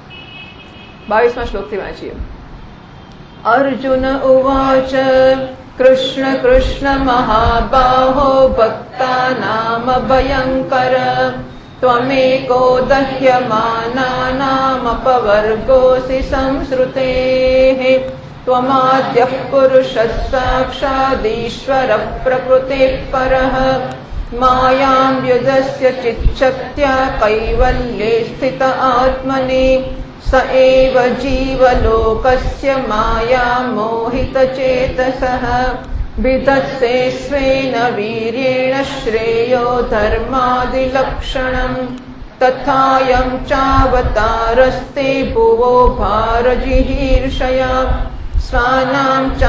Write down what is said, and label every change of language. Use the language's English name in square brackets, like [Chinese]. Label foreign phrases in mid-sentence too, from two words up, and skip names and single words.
[Gujarati] 22મા શ્લોકથી વાંચીએ. [Sanskrit] અર્જુન ઉવાચ કૃષ્ણ કૃષ્ણ મહાબાહો ભક્તાનામ ભયંકર ત્વમેકો દહ્યમાનાનામપવર્ગોऽસि સંશ્રુતેઃ ત્વમાદ્યઃ પુરુષः સાક્ષાદીશ્વરઃ પ્રકૃતિઃ પરઃ માયાં યુધસ્ય ચિચ્છક્ત્યા કૈવલ્યે સ્થિત આત્મનિ स एव जीवलोकस्य माया मोहितचेतसः विधत्से स्वेन वीर्येण श्रेयो धर्मादिलक्षणम् तथायं चावतारस्ते भुवो भारजिहीर्षया स्वानां